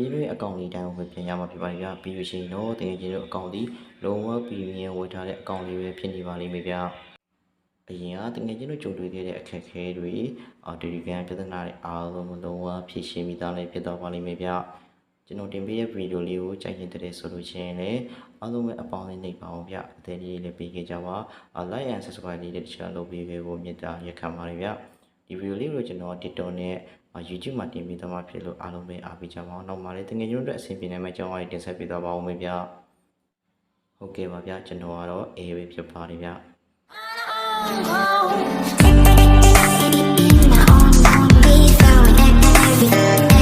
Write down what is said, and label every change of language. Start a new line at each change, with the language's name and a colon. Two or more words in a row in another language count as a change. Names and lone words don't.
Burmese: ချင်းရဲ့အကောင့်လေးတိုင်းဝင်ပြန်ရမှာဖြစ်ပါတယ်ဗျပြီးလို့ရှိရင်တော့တကယ်ချင်းရဲ့အကောင့်ဒီလုံးဝ Premium ဝယ်ထားတဲ့အကောင့်လေးပဲဖြစ်နေပါလိမ့်မယ်ဗျအရင်ကတကယ်ချင်း တို့ကြုံတွေ့ခဲ့တဲ့အခက်အခဲတွေTelegram ပြဿနာတွေအားလုံးလုံးဝဖြေရှင်းပြီးသားလည်းဖြစ်သွားပါလိမ့်မယ်ဗျကျွန်တော်တင်ပေးတဲ့ဗီ ဒီယိုလေးကိုကြိုက်ရင်တဲ့ဆိုလို့ရှိရင်လည်းအားလုံးပဲအပေါင်းနဲ့နှိပ်ပါအောင်ဗျအသေးလေးလည်းပေးခဲ့ကြပါ
English: like and subscribe
Burmese: လေးတစ်ချက်လုပ်ပေးဖို့မြတ်တာရက်ခံပါတယ်ဗျဒီဗီဒီယိုလေးကိုကျွန်တော် TikTok နဲ့ YouTube မှာတင်ပေးသွားမှာဖြစ်လို့အားလုံးပဲအားပေးကြပါအောင်နောက်မှလည်းတကယ်ချင်းတို့အဆင်ပြေနိုင်မယ့်အကြောင်းအရာတင်ဆက်ပေးသွားပါဦးမယ်ဗျဟုတ်ကဲ့ပါဗျကျွန်တော်ကတော့ A ပဲဖြစ်ပါတယ်ဗျ Oh,